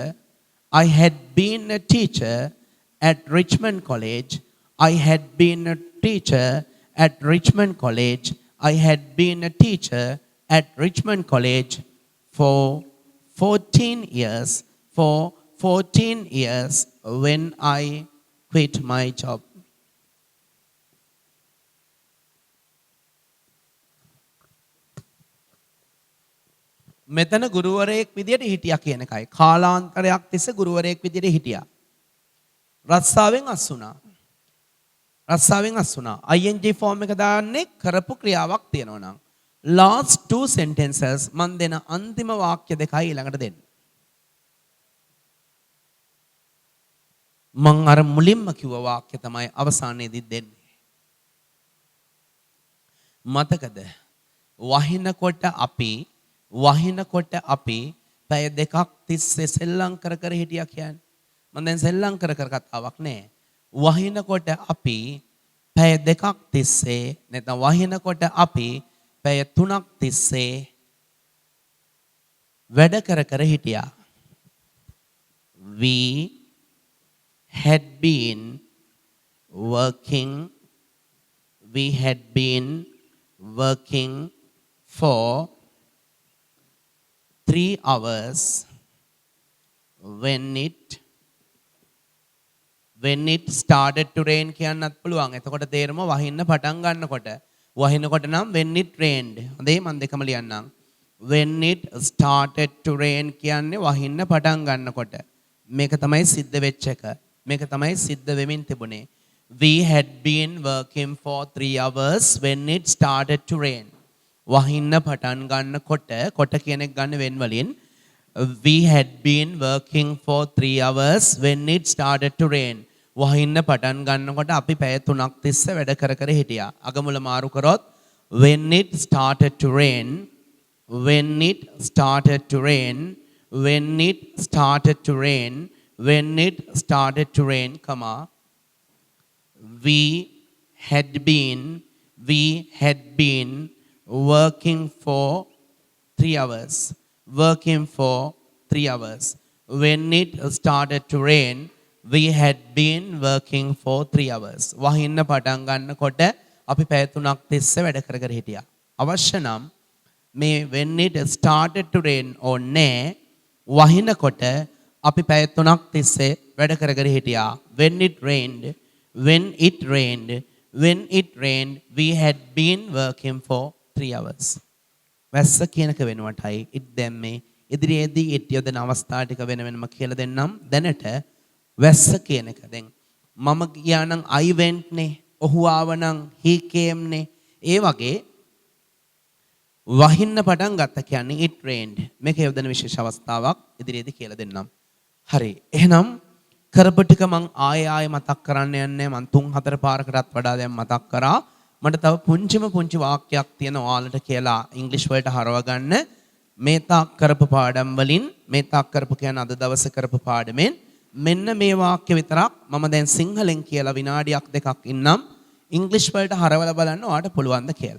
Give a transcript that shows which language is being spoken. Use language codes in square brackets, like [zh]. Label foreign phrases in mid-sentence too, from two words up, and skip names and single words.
[en] I had been a teacher at Richmond College. I had been a teacher at Richmond College. I had been a teacher at Richmond College for 14 years. For 14 years when I quit my job. [si] මෙතන ගුරුවරයෙක් විදියට හිටියා කියන එකයි. කාලාන්තරයක් තිස්සේ ගුරුවරයෙක් විදියට හිටියා. රස්සාවෙන් අස් වුණා. රස්සාවෙන් අස් වුණා. [en] ing form [si] එක දාන්නේ කරපු ක්‍රියාවක් තියෙනවා නම්. [en] last two sentences [si] මන් දෙන අන්තිම වාක්‍ය දෙකයි ඊළඟට දෙන්න. මං අර මුලින්ම කිව්ව වාක්‍ය තමයි අවසානයේදී දෙන්නේ. මතකද? වහිනකොට අපි පැය දෙකක් තිස්සේ සෙල්ලම් කර හිටියා කියන්නේ. මම දැන් සෙල්ලම් කර කතාවක් නෑ. වහිනකොට අපි පැය දෙකක් තිස්සේ නැත්නම් වහිනකොට අපි පැය 3ක් තිස්සේ වැඩ කර හිටියා. [en] We had been working for 3 hours when it started to rain [si] කියන්නත් පුළුවන්. එතකොට තේරෙම වහින්න පටන් ගන්නකොට. වහිනකොට නම් [en] when it rained. [si] හොඳේ මම දෙකම ලියන්නම්. [en] when it started to rain [si] කියන්නේ වහින්න පටන් ගන්නකොට. මේක තමයි සිද්ධ වෙච්ච එක. මේක තමයි සිද්ධ වෙමින් තිබුණේ. [en] We had been working for 3 hours when it started to rain. [si] වහින්න පටන් ගන්නකොට කොට කියන එක ගන්න [en] when වලින් we had been working for 3 hours when it started to rain. [si] වහින්න පටන් ගන්නකොට අපි පැය 3ක් තිස්සේ වැඩ කර කර හිටියා. අගමුල මාරු කරොත් [en] when it started to rain, when it started to rain, when it started to rain, when it started to rain, comma, we had been working for 3 hours. Working for 3 hours. When it started to rain, we had been working for 3 hours. [si] වහින්න පටන් ගන්නකොට අපි පැය 3ක් තිස්සේ වැඩ කර කර හිටියා. අවශ්‍ය නම් මේ [en] when it started to rain [si] ඕනේ වහිනකොට අපි පැය 3ක් තිස්සේ වැඩ කර කර හිටියා. [en] when it rained, we had been working for 3 hours. [si] වැස්ස කියනක වෙනුවටයි it දැම්මේ. ඉදිරියේදී it යොදන අවස්ථා ටික වෙන වෙනම කියලා දෙන්නම්. දැනට වැස්ස කියන එක. දැන් මම ගියා නම් [en] I went [si] නේ. ඔහු ආව නම් [en] he came [si] නේ. ඒ වගේ වහින්න පටන් ගත්ත කියන්නේ [en] it rained. [si] මේක යොදන විශේෂ අවස්ථාවක් ඉදිරියේදී කියලා දෙන්නම්. හරි. එහෙනම් කරපු ටික මං ආයෙ මතක් කරන්න යන්නේ. මං 3-4 පාරකටත් වඩා දැන් මතක් කරා. මට තව පුංචි වාක්‍යයක් තියෙනවා ඔයාලට කියලා ඉංග්‍රීසි වලට හරව ගන්න. මේ තාක් කරපු පාඩම් වලින් මේ තාක් කරපු කියන්නේ අද දවසේ කරපු පාඩමෙන් මෙන්න මේ වාක්‍ය විතරක් මම දැන් සිංහලෙන් කියලා විනාඩියක් දෙකක් ඉන්නම් ඉංග්‍රීසි වලට හරවලා බලන්න ඔයාලට පුළුවන්ද කියලා.